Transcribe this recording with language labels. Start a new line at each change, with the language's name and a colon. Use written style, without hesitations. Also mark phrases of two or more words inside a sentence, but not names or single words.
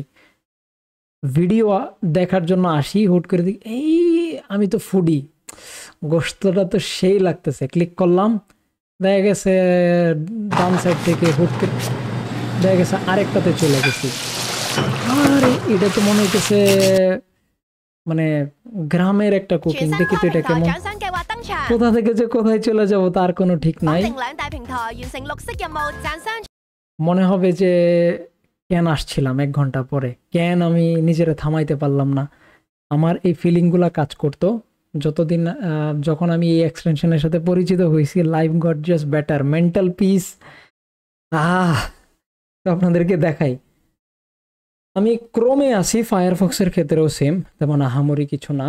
Bangla: ভিডিও দেখার জন্য আসি, হুট করে দেখি এই আমি তো ফুডি, গোস্তটা তো সেই লাগতেছে, ক্লিক করলাম, দেখা গেছে ডান সাইড থেকে হুট করে দেখা গেছে আরেকটাতে চলে গেছি। আরে এটা তো মনে হইতেছে মানে গ্রামের একটা কুকিং,
Chinese: 全新
Bangla: দেখি তো
Chinese: 跨
Bangla: এটা
Chinese: 平台
Bangla: কেমন,
Chinese: 獎賞計劃登場，
Bangla: কোথা থেকে যে কোথায় চলে যাব তার কোনো ঠিক
Chinese: 綁
Bangla: নাই।
Chinese: 定兩大平台完成綠色任務，賺商
Bangla: মনে হবে যে কেন আসছিলাম 1 ঘন্টা পরে, কেন আমি নিজেরা থামাইতে পারলাম না। আমার এই ফিলিংগুলা কাজ করতো যতদিন যখন আমি এই এক্সটেনশনের সাথে পরিচিত হয়েছি।
English: Life got just better, mental peace.
Bangla: আহ তো আপনাদেরকে দেখাই, আমি ক্রোমে আছি, ফায়ারফক্সের ক্ষেত্রেও সেম, তেমন আহামরি কিছু না।